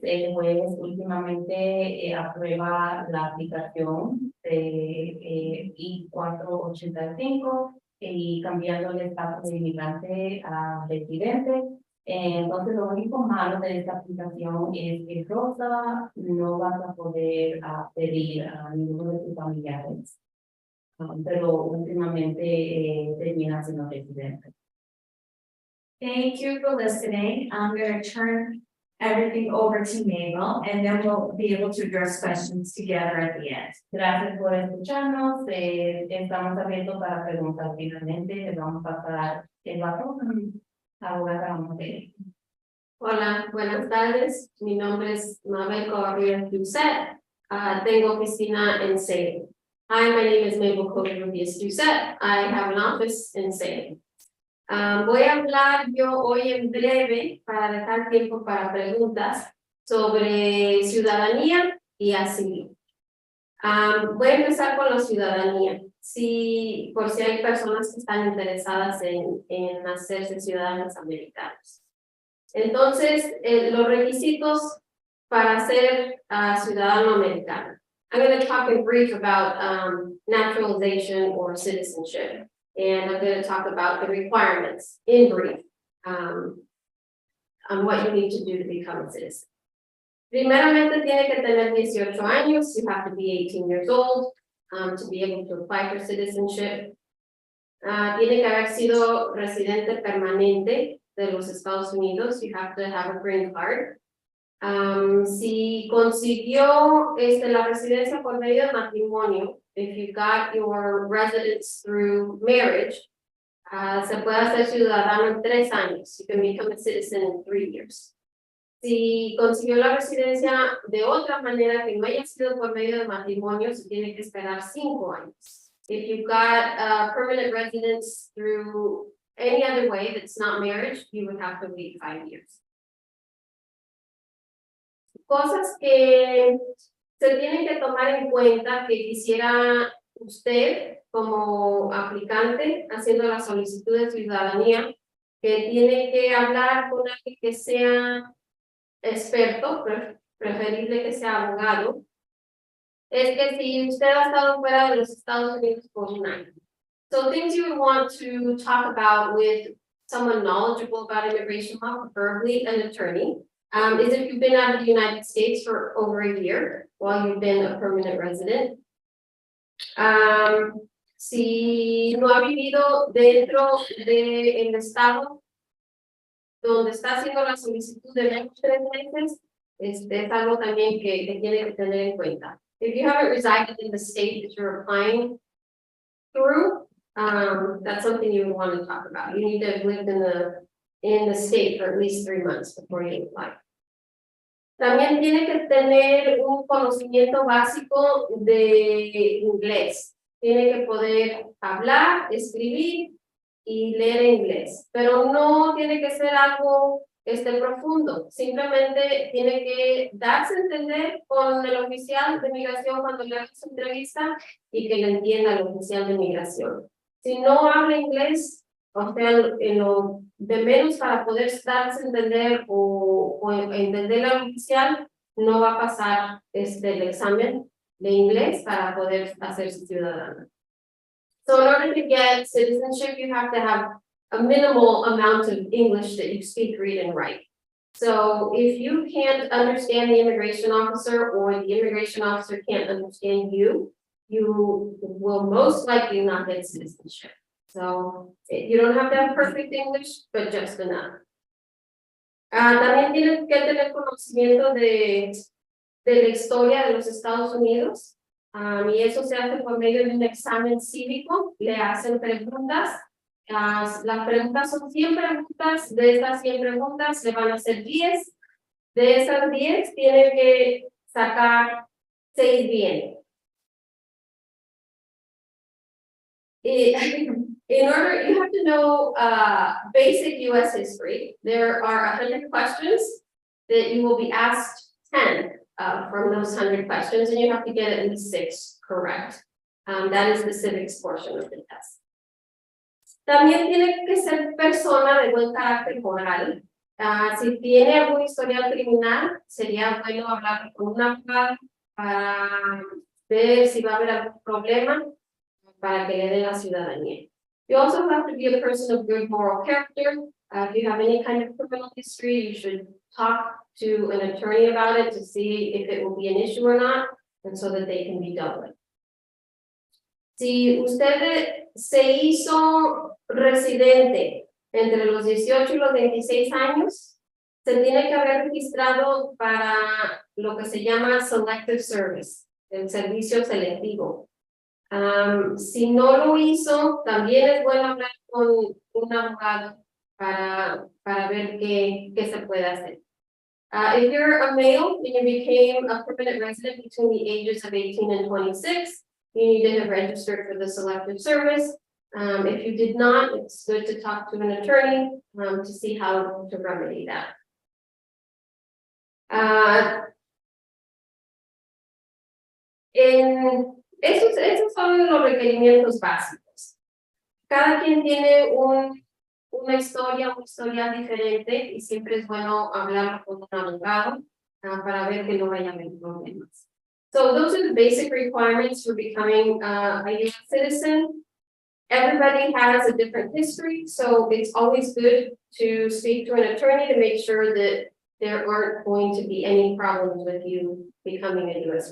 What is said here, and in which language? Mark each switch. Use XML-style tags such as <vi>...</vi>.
<es>El juez últimamente aprueba la aplicación de I-485 y cambiando el estatus de inmigrante a residente. Entonces, lo único malo de esta aplicación es que Rosa no vas a poder pedir a ninguno de sus familiares, pero últimamente termina siendo residente.</es> <en>Thank you for listening. I'm going to turn everything over to Mabel, and then we'll be able to address questions together at the end.</en> <es>Gracias por escucharnos. Estamos abiertos para preguntas. Finalmente, les vamos a pasar el bastón a Abogada Mabel. Hola, buenas tardes. Mi nombre es Mabel Covarrubias-Doucette. Tengo oficina en Salem.</es> <en>Hi, my name is Mabel Covarrubias-Doucette. I have an office in Salem.</en> <es>Voy a hablar yo hoy en breve para dejar tiempo para preguntas sobre ciudadanía y asilo. Voy a empezar con la ciudadanía. Por si hay personas que están interesadas en hacerse ciudadanos americanos. Entonces, los requisitos para ser ciudadano americano.</es> <en>I'm going to talk in brief about naturalization or citizenship. And I'm going to talk about the requirements in brief on what you need to do to become a citizen.</en> <es>Primeramente, tiene que tener 18 años.</es> <en>You have to be 18 years old to be able to apply for citizenship.</en> <es>Tiene que haber sido residente permanente de los Estados Unidos.</es> <en>You have to have a green card.</en> <es>Si consiguió la residencia por medio de matrimonio,</es> <en>if you got your residence through marriage,</en> <es>se puede hacer ciudadano en 3 años.</es> <en>You can become a citizen in 3 years.</en> <es>Si consiguió la residencia de otra manera que no haya sido por medio de matrimonio, se tiene que esperar 5 años.</es> <en>If you got permanent residence through any other way that's not marriage, you would have to wait 5 years.</en> <es>Cosas que se tienen que tomar en cuenta que quisiera usted como aplicante haciendo la solicitud de ciudadanía, que tiene que hablar con alguien que sea experto, preferible que sea abogado, es que si usted ha estado fuera de los Estados Unidos por 1 año.</es> <en>So things you would want to talk about with someone knowledgeable about immigration law, preferably an attorney, is if you've been out of the United States for over a year while you've been a permanent resident.</en> <es>Si no ha vivido dentro del estado donde está haciendo la solicitud de menos de 3 meses, es algo también que tiene que tener en cuenta.</es> <en>If you haven't resided in the state that you're applying through, that's something you would want to talk about. You need to have lived in the in the state for at least 3 months before you apply.</en> <es>También tiene que tener un conocimiento básico de inglés. Tiene que poder hablar, escribir y leer inglés, pero no tiene que ser algo profundo. Simplemente tiene que darse a entender con el oficial de migración cuando le haga su entrevista y que le entienda el oficial de migración. Si no habla inglés, o sea, en lo de menos para poder darse a entender o entender al oficial, no va a pasar el examen de inglés para poder hacerse ciudadano.</es> <en>So in order to get citizenship, you have to have a minimal amount of English that you speak, read, and write. So if you can't understand the immigration officer or the immigration officer can't understand you, you will most likely not get citizenship. So you don't have to have perfect English, but just enough.</en> <es>También tienen que tener conocimiento de la historia de los Estados Unidos. Y eso se hace por medio de un examen cívico. Le hacen preguntas. Las preguntas son 100 preguntas. De estas 100 preguntas le van a hacer 10. De esas 10 tiene que sacar 6 bien.</es> <en>In order, you have to know basic U.S. history. There are 100 questions that you will be asked 10 from those 100 questions, and you have to get at least 6 correct. That is the civics portion of the test.</en> <es>También tiene que ser persona de buen carácter moral. Si tiene algún historial criminal, sería bueno hablar con un abogado para ver si va a haber algún problema para que le den la ciudadanía.</es> <en>You also have to be a person of good moral character. If you have any kind of criminal history, you should talk to an attorney about it to see if it will be an issue or not, and so that they can be dealt with.</en> <es>Si usted se hizo residente entre los 18 y los 26 años, se tiene que haber registrado para lo que se llama selective service, el servicio selectivo. Si no lo hizo, también es bueno hablar con un abogado para ver qué se puede hacer.</es> <en>If you're a male and you became a permanent resident between the ages of 18 and 26, you need to have registered for the selective service. If you did not, it's good to talk to an attorney to see how to remedy that.</en> <es>Esos son los requerimientos básicos. Cada quien tiene una historia diferente y siempre es bueno hablar con un abogado para ver que no vaya a haber problemas.</es> <en>So those are the basic requirements for becoming a U.S. citizen. Everybody has a different history, so it's always good to speak to an attorney to make sure that there aren't going to be any problems with you becoming a U.S.</en>